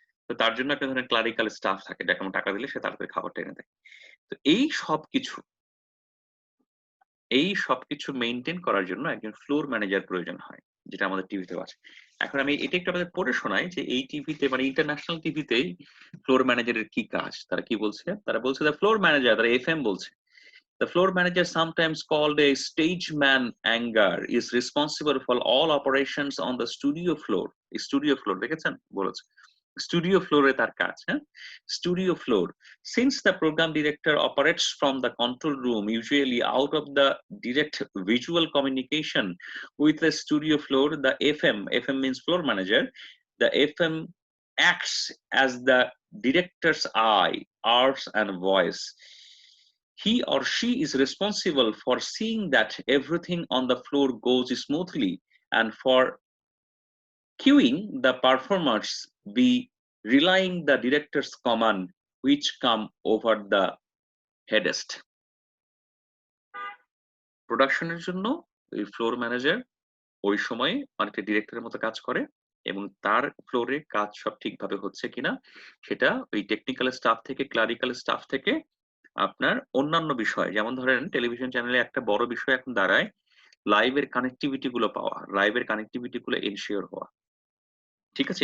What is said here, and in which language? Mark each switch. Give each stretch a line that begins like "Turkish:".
Bangla: তো তার জন্য একটা ধরেন ক্লারিক্যাল স্টাফ থাকে, যাকে আমরা টাকা দিলে সে তাড়াতাড়ি খাবারটা এনে দেয়। তো এই সবকিছু এই সবকিছু মেইনটেইন করার জন্য একজন ফ্লোর ম্যানেজার প্রয়োজন হয়, যেটা আমাদের টিভিতেও আছে। এখন আমি এটা একটু আপনাদের পড়ে শোনাই যে এই টিভিতে মানে ইন্টারন্যাশনাল টিভিতেই ফ্লোর ম্যানেজারের কি কাজ। তারা কি বলছে? তারা বলছে দ্য ফ্লোর ম্যানেজার, তারা এফএম বলছে।
English: The floor manager, sometimes called a stage man anger, is responsible for all operations on the studio floor. Studio floor,
Bangla: দেখেছেন? বলেছে। Studio floor এ তার কাজ, হ্যাঁ?
English: Studio floor. Since the program director operates from the control room, usually out of the direct visual communication with the studio floor, the FM means floor manager, the FM acts as the director's eye, ears, and voice. He or she is responsible for seeing that everything on the floor goes smoothly and for cueing the performers be relying the director's command which come over the headest.
Bangla: প্রোডাকশনের জন্য ওই floor manager ওই সময়ে অনেকটা ডিরেক্টরের মতো কাজ করে এবং তার ফ্লোরে কাজ সব ঠিকভাবে হচ্ছে কিনা সেটা ওই টেকনিক্যাল স্টাফ থেকে ক্লারিক্যাল স্টাফ থেকে আপনার অন্যান্য বিষয়, যেমন ধরেন টেলিভিশন চ্যানেলে একটা বড় বিষয় এখন দাঁড়ায় লাইভের কানেক্টিভিটি গুলো পাওয়া, লাইভের কানেক্টিভিটি গুলো এনশিওর হওয়া। ঠিক আছে?